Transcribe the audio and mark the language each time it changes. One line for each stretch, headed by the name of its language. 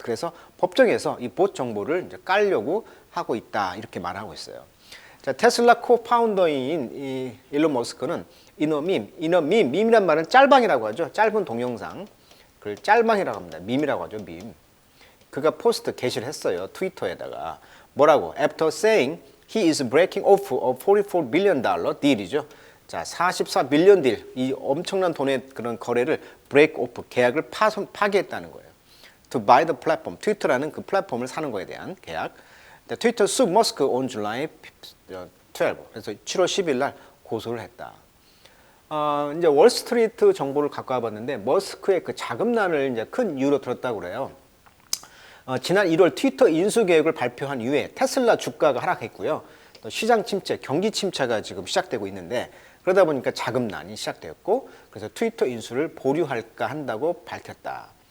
Korean: 그래서 법정에서 이 bot 정보를 이제 깔려고 하고 있다. 이렇게 말하고 있어요. 자, 테슬라 코파운더인 이 일론 머스크는 밈이란 말은 짤방이라고 하죠. 짧은 동영상. 그걸 짤방이라고 합니다. 밈이라고 하죠. 밈. 그가 포스트 게시를 했어요. 트위터에다가. 뭐라고?
English: After saying he is breaking off a $44 billion deal이죠.
Korean: 자, 44 밀리언 딜, 이 엄청난 돈의 그런 거래를 break off, 계약을 파기했다는 거예요.
English: To buy the platform,
Korean: 트위터라는 그 플랫폼을 사는 거에 대한 계약.
English: 트위터 sued Musk on July 12.
Korean: 그래서 7월 10일 날 고소를 했다. 이제 월스트리트 정보를 갖고 와봤는데 머스크의 그 자금난을 이제 큰 이유로 들었다고 그래요. 지난 1월 트위터 인수 계획을 발표한 이후에 테슬라 주가가 하락했고요. 또 시장 침체, 경기 침체가 지금 시작되고 있는데 그러다 보니까 자금난이 시작되었고 그래서 트위터 인수를 보류할까 한다고 밝혔다.